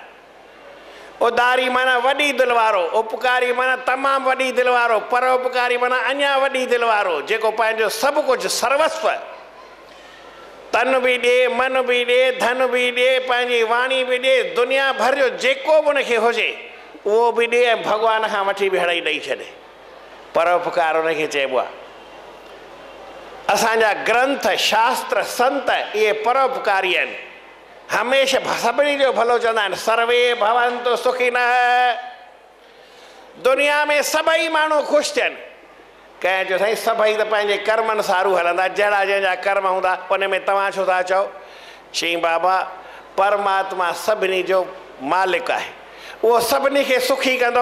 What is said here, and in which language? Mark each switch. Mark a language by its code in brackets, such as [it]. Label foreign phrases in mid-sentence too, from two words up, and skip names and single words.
[sd] उदारी माना वॾी दिलि वारो, उपकारी माना तमामु वॾी दिलि वारो, परोपकारी माना अञा वॾी दिलि वारो, जेको पंहिंजो सभु कुझु सर्वस्व तन बि ॾिए, मन बि ॾिए, धन बि ॾिए, पंहिंजी वाणी बि ॾिए, दुनिया भर जो जेको बि उनखे हुजे उहो बि ॾिए ऐं भॻवान खां वठी बि हड़ई ॾेई छॾे। परोपकार उनखे चइबो आहे। असांजा ग्रंथ शास्त्र संत इहे परोपकारी आहिनि। हमेशह सभिनी जो भलो चवंदा आहिनि, [sa] सर्वे भवन्तु सुखिनः। [sd] दुनिया में सभई माण्हू ख़ुशि थियनि। कंहिं चयो साईं सभई त पंहिंजे कर्म अनुसारू हलंदा, जहिड़ा जंहिंजा कर्म हूंदा उन में तव्हां छो था चओ? चईं बाबा परमात्मा सभिनी जो मालिक आहे, उहो सभिनी खे सुखी कंदो।